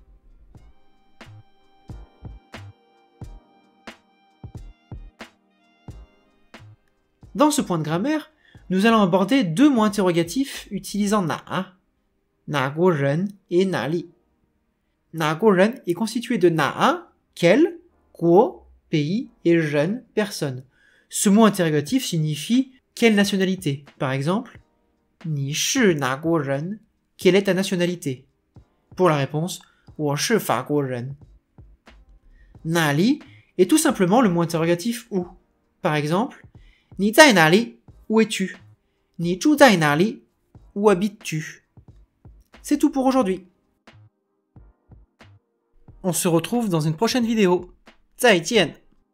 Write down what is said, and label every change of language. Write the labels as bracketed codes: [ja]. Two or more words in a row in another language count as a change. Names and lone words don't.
[fr] Dans ce point de grammaire, nous allons aborder deux mots interrogatifs utilisant na. 哪国人 et 哪里. 哪国人 est constitué de na, quel, guo, pays, et ren, personne. Ce mot interrogatif signifie quelle nationalité. Par exemple, [zh] 你是哪国人? [fr] Quelle est ta nationalité? Pour la réponse, [zh] 我是法国人. [fr] 哪里 est tout simplement le mot interrogatif où. Par exemple, [zh] 你在哪里? [fr] Où es-tu? [zh] 你住在哪里? [fr] Où habites-tu? C'est tout pour aujourd'hui. On se retrouve dans une prochaine vidéo. [zh] 再见!